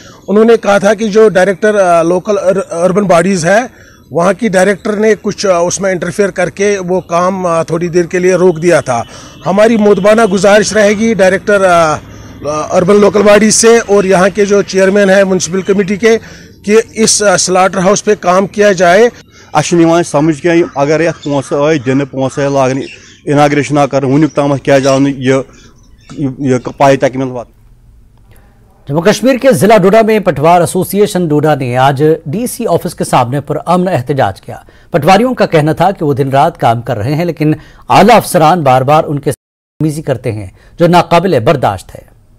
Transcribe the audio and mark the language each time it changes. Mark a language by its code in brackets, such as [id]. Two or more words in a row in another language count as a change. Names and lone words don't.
[hi] उन्होंने कहा था कि जो डायरेक्टर [en] local urban bodies [hi] है वहाँ की डायरेक्टर ने कुछ उसमें इंटरफेयर करके वो काम थोड़ी देर के लिए रोक दिया था। हमारी मोदबाना गुजारिश रहेगी [en] director urban local bodies [hi] से और यहाँ के जो चेयरमैन है [en] municipal committee [hi] के कि इस [en] slaughter house [hi] पे काम किया जाए। [ks] समझ क्या अगर ये पोस आए दिन पोस आए लागन इनाग्रेशन कर वुक तम क्या ये पाई तकमील वात। [hi] जम्मू कश्मीर के जिला डोडा में पटवार एसोसिएशन डोडा ने आज DC ऑफिस के सामने पुरअमन एहतजाज किया। पटवारियों का कहना था कि वो दिन रात काम कर रहे हैं, लेकिन आला अफसरान बार बार उनके बदतमीजी करते हैं जो नाकाबिले बर्दाश्त है।